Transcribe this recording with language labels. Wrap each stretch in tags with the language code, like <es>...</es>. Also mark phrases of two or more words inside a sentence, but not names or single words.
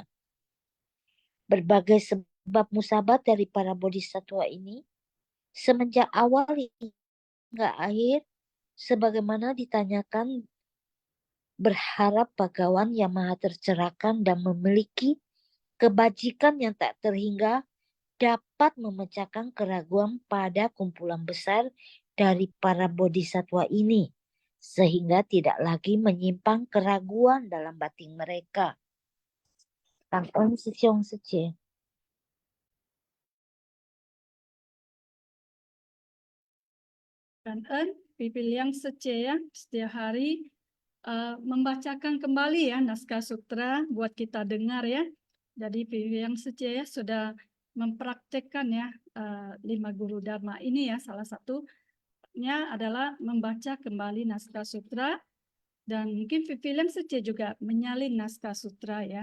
<id>Berbagai sebab musabab dari para bodhisattva ini semenjak awal hingga akhir, sebagaimana ditanyakan, berharap Bhagawan yang maha tercerahkan dan memiliki kebajikan yang tak terhingga dapat memecahkan keraguan pada kumpulan besar dari para bodhisattva ini, sehingga tidak lagi menyimpang keraguan dalam batin mereka.</id> <vi>Cảm ơn sư兄sư姐.</vi> <id>Cảm ơn Vivi Liang Sece ya, setiap hari membacakan kembali ya naskah sutra buat kita dengar ya. Jadi Vivi Liang Sece ya sudah mempraktekkan ya 5 guru dharma ini ya. Salah satunya adalah membaca kembali naskah sutra, dan mungkin Vivi Liang Sece juga menyalin naskah sutra ya.</id>